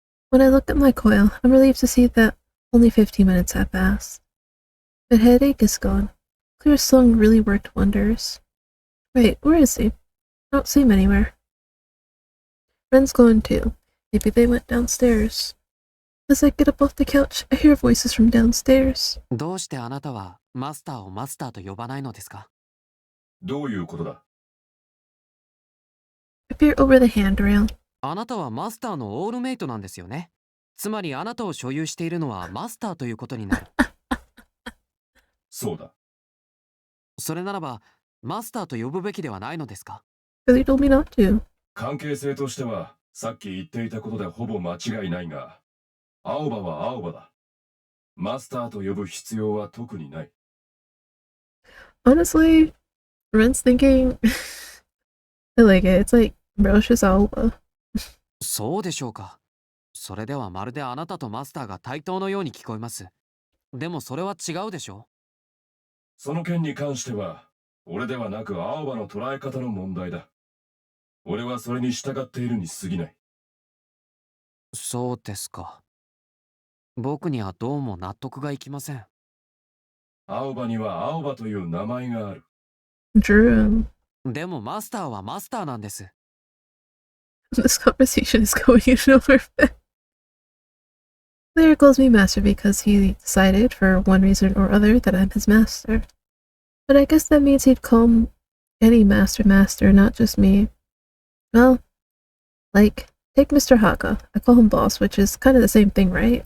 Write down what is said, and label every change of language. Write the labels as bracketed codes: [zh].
[en] When I look at my coil, I'm relieved to see that only 15 minutes have passed. The headache is gone. Clear's song really worked wonders. Wait, where is he? I don't see him anywhere. Ren's gone too. Maybe they went downstairs. As I get up off the couch, I hear voices from downstairs. [ja] どうしてあなたはマスターをマスターと呼ばないのですか？どういうことだ？ [en] I peer over the handrail. [ja] あなたはマスターのオールメイトなんですよね。つまりあなたを所有しているのはマスターということになる。そうだ。それならばマスターと呼ぶべきではないのですか？ [en] Really told me not to. [ja] 関係性としてはさっき言っていたことでほぼ間違いないが、青葉は青葉だ。マスターと呼ぶ必要は特にない。 [en] Honestly, Ren's thinking... I like it. It's like, bro, she's Aoba. [ja] そうでしょうか。それではまるであなたとマスターが対等のように聞こえます。でもそれは違うでしょう。その件に関しては、俺ではなく青葉の捉え方の問題だ。俺はそれに従っているに過ぎない。そうですか。僕にはどうも納得がいきません。青葉には青葉という名前がある。 [en] Drew. [ja] でもマスターはマスターなんです。 [en] This conversation is going nowhere. Claire calls me master because he decided, for one reason or other, that I'm his master. But I guess that means he'd call any master, not just me. Well, like, take Mr. Haka. I call him boss, which is kind of the same thing, right?